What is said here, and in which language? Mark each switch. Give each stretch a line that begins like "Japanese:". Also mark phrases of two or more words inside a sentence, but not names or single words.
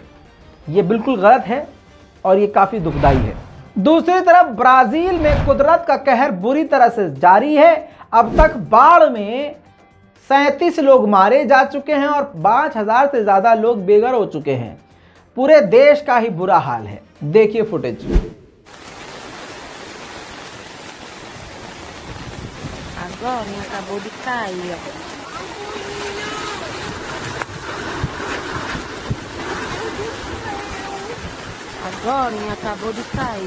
Hindi: ये बिल्कुल गलत है और ये काफ़ी दुखदाई है। दूसरी तरफ ब्राज़ील में कुदरत का कहर बुरी तरह से जारी है। अब तक बाढ़ में 37 लोग मारे जा चुके हैं और 5000 से ज़्यादा लोग बेघर हो चुके हैं। पूरे देश का ही बुरा हाल है। देखिए फुटेज।
Portuguese: Agora acabou de cair, ó. Agora acabou de cair.